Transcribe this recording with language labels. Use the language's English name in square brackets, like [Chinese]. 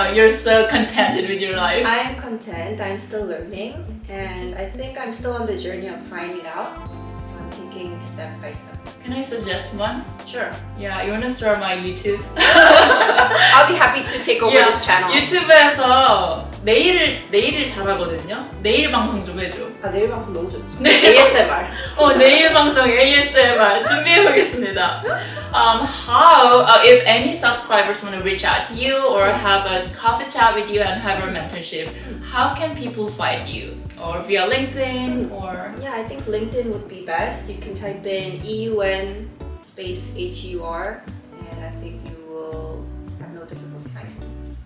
[English] No, you're so contented with your life. I'm content, I'm still learning, and I think I'm still on the journey of finding out. So I'm taking step by step. Can I suggest one? Sure. Yeah, you wanna start my YouTube? I'll be happy to take over this channel. [Korean] 유튜브에서 네일을 잘하거든요. 네일 방송 좀 해줘. 내일 방송 너무 좋지. ASMR. 네일 방송 ASMR 준비해보겠습니다. [English] If any subscribers want to reach out to you or have a coffee chat with you and have a mentorship, how can people find you? Or via LinkedIn or? Yeah, I think LinkedIn would be best. You can type in EUN space HUR and I think you will have no difficulty finding me.